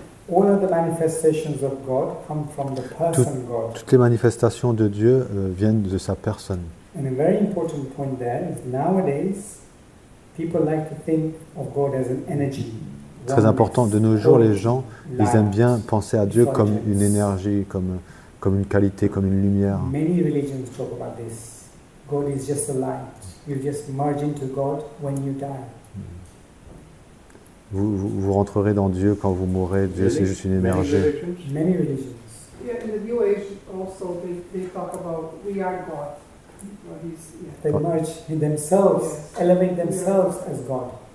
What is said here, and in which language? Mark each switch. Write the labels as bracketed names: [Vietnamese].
[English] All of the manifestations of God come from the person God. [French] Toutes les manifestations de Dieu viennent de sa personne. [English] And a very important point there is nowadays people like to think of God as an energy. [French] Très important, de nos jours, les gens, ils aiment bien penser à Dieu comme une énergie, comme une qualité, comme une lumière. [English] Many religions talk about this. God is just a light. You just merge into God when you die. [French] Vous rentrerez dans Dieu quand vous mourrez. Dieu, c'est juste une énergie. [English] Many religions. Yeah, in the New Age also they talk about we are God. They merge in themselves, elevate themselves as God.